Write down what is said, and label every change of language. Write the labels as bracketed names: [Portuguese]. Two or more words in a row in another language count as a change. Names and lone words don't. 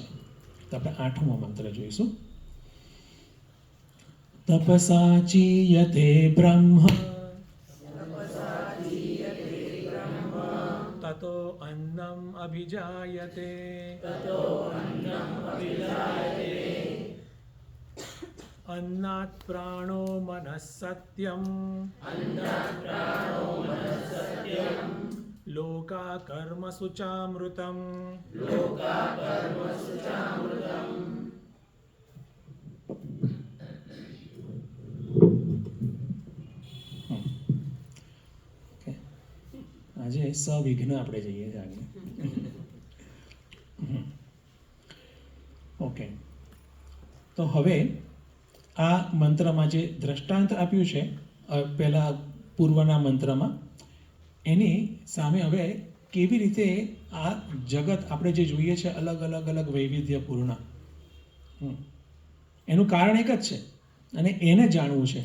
[Gujarati] તો આપણે 8મો મંત્ર જોઈશું. [Sanskrit] તપસાચીયતે બ્રહ્મ તતો અન્નમ અભિજાયતે अन्नात् प्राणो मनः सत्यम् लोकाकर्मसु चामृतम् [Gujarati] આજે સવિઘ્ન આપણે જઈએ છીએ આગળ. ઓકે, તો હવે આ મંત્રમાં જે દ્રષ્ટાંત આપ્યું છે પહેલા પૂર્વના મંત્રમાં, એની સામે હવે કેવી રીતે આ જગત આપણે જે જોઈએ છે અલગ અલગ અલગ વૈવિધ્યપૂર્ણ, એનું કારણ એક જ છે અને એને જાણવું છે.